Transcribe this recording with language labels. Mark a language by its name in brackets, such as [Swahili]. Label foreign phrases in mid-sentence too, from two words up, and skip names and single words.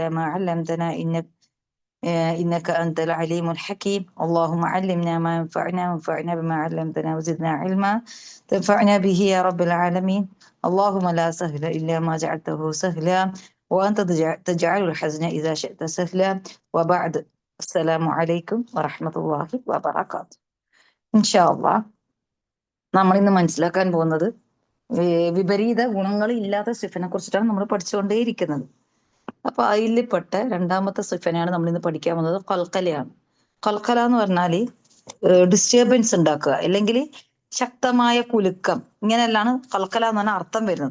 [Arabic] ما علمتنا إنك أنت العليم الحكيم اللهم علمنا ما ينفعنا وانفعنا بما علمتنا وزدنا علما تنفعنا به يا رب العالمين اللهم لا سهل إلا ما جعلته سهلا وأنت تجعل الحزن إذا شئت سهلا وبعد السلام عليكم ورحمة الله وبركاته إن شاء الله [Malayalam] നമ്മൾ ഇന്ന് മനസ്സിലാക്കാൻ പോകുന്നത് വിപരീത ഗുണങ്ങൾ ഇല്ലാത്ത സിഫിനെ കുറിച്ചിട്ടാണ് നമ്മൾ പഠിച്ചുകൊണ്ടേയിരിക്കുന്നത്. അപ്പൊ അതിൽപ്പെട്ട രണ്ടാമത്തെ സിഫനെയാണ് നമ്മൾ ഇന്ന് പഠിക്കാൻ പോകുന്നത്. കൽക്കലയാണ്. കൽക്കല എന്ന് പറഞ്ഞാല് ഡിസ്റ്റർബൻസ് ഉണ്ടാക്കുക, അല്ലെങ്കിൽ ശക്തമായ കുലുക്കം, ഇങ്ങനെയെല്ലാം കൽക്കല എന്ന് പറഞ്ഞാൽ അർത്ഥം വരുന്നത്.